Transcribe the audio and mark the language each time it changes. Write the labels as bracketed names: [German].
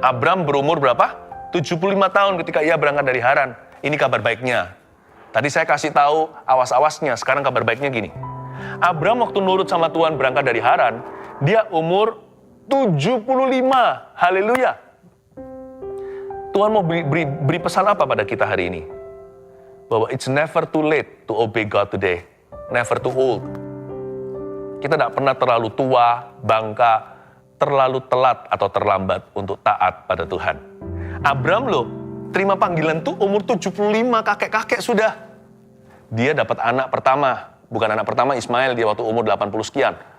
[Indonesian] Abram berumur berapa? 75 tahun ketika ia berangkat dari Haran. Ini kabar baiknya. Tadi saya kasih tahu awas-awasnya, sekarang kabar baiknya gini. Abram waktu nurut sama Tuhan berangkat dari Haran, dia umur 75. Haleluya. Tuhan mau beri pesan apa pada kita hari ini? Bahwa [English] it's never too late to obey God today. Never too old. [Indonesian] Kita tidak pernah terlalu tua, bangka, terlalu telat atau terlambat untuk taat pada Tuhan. Abram loh, terima panggilan tuh umur 75, kakek-kakek sudah. Dia dapat anak pertama. Bukan anak pertama Ismail, dia waktu umur 80 sekian.